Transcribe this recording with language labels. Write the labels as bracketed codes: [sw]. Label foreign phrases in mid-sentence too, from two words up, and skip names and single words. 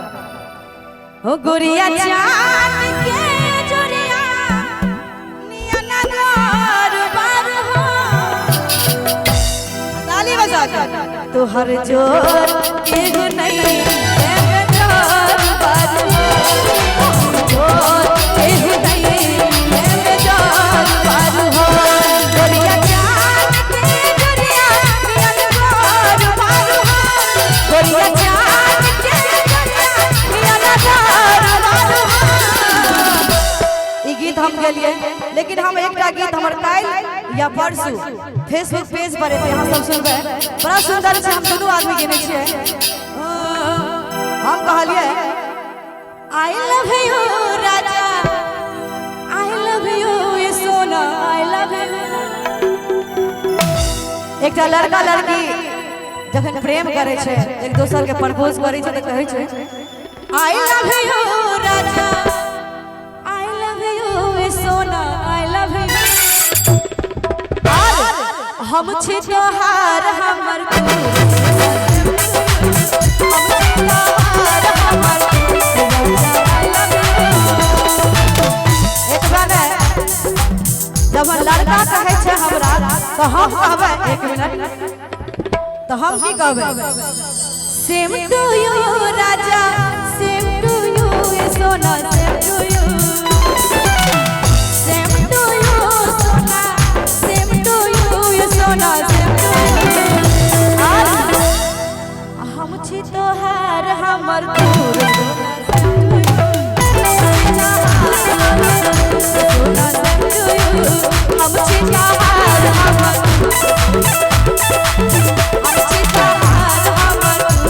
[mai] हो गुड़िया चान के जोड़िया निया नदार बार, ताली बजा के तो हर जोर एगो नहीं एगो जोर बार, जोर एगो नहीं एगो जोर बार हो। गुड़िया चान के जोड़िया निया नदार बार हो, गुड़िया चान के जोड़िया निया नदार बार हो। ई गीत हम गेलिए, लेकिन हम एकटा गीत हमर काल या परसू फेसबुक पेज पर एते अहाँ सब सुनबे, बड़ा सुंदर छै। हम दोनों आदमी गेने छियै। हम कहलिए [en] I love you [mai] राजा, [en] I love you [mai] ये सोना, [en] I love you. [mai] एकटा लड़का लड़की जखन प्रेम करे छै, एक दोसर के प्रपोज करे छै, त कहै छै [en] I love you [mai] राजा, [en] I love you [mai] ये सोना, [en] I love you. [mai] हम छी तोहार हमर जब लड़का कहे छै हमरा तो हम कहबै एक मिनट, तो हम की कहबै [en] same to you [mai] राजा, [en] same to you [mai] सोना, [en] same to you, same to you sona, same to you sona, same to you. [mai] हम छी तोहार हमर दूर हम छी तोहार हमर, हम छी तोहार हमर।